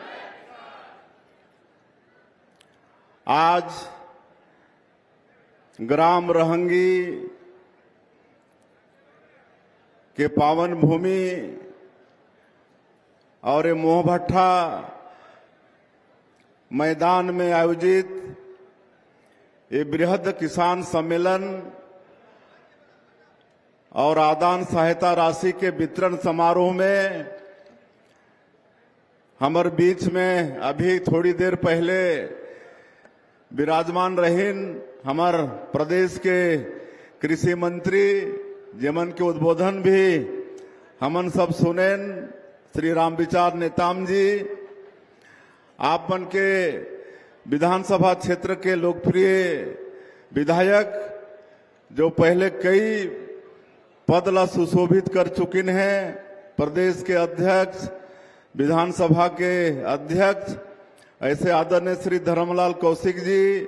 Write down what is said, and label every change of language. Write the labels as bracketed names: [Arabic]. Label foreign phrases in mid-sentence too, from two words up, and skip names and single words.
[Chhattisgarhi] आज ग्राम रहंगी के पावन भूमि और ये मोहभट्टा मैदान में आयोजित ये बृहद किसान सम्मेलन और आदान सहायता राशि के वितरण समारोह में हमारे बीच में अभी थोड़ी देर पहले विराजमान रहीन हमार प्रदेश के कृषि मंत्री, जेमन के उद्बोधन भी हमन सब सुनेन, श्री रामविचार नेताम जी। आप मन के विधानसभा क्षेत्र के लोकप्रिय विधायक जो पहले कई पद ला सुशोभित कर चुकिन हैं, प्रदेश के अध्यक्ष, विधानसभा के अध्यक्ष, ऐसे आदरणीय श्री धर्मलाल कौशिक जी,